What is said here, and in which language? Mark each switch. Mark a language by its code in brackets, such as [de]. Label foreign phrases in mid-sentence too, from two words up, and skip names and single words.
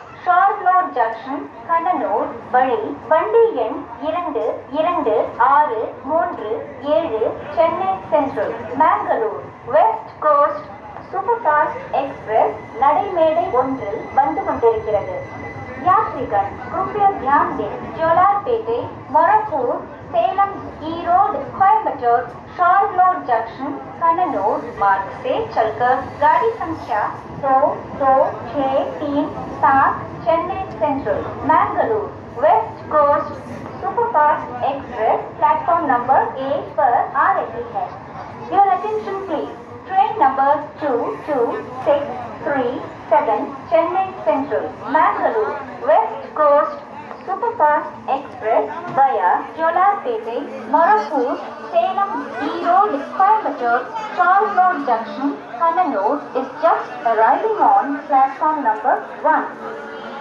[ta] ஷார்ட்லோர் ஜங்ஷன் கண்ணனூர் வழி வண்டி எண் 222637 சென்னை சென்ட்ரல் பெங்களூர் வெஸ்ட் கோஸ்ட் சூப்பர் ஃபாஸ்ட் எக்ஸ்பிரஸ் நடைமேடை ஒன்றில் வந்து கொண்டிருக்கிறது. [hi] यात्रीगण कृपया ध्यान दें, जोलारपेटे, मोरापुर, सेलम, ईरोड, कोयम्बटूर, शार्लोर जंक्शन, कन्नूर मार्ग से चलकर गाड़ी संख्या 22637 चेन्नई सेंट्रल मैंगलोर वेस्ट कोस्ट सुपरफास्ट एक्सप्रेस प्लेटफॉर्म नंबर 8 पर आ रही है. [en] Your attention please. Train number 22637 Chennai Central, Mangalore, West Coast Superfast Express via Jolarpete, Morapur, Salem, Erode, Coimbatore, Charles Junction, Kannur is just arriving on platform number 1.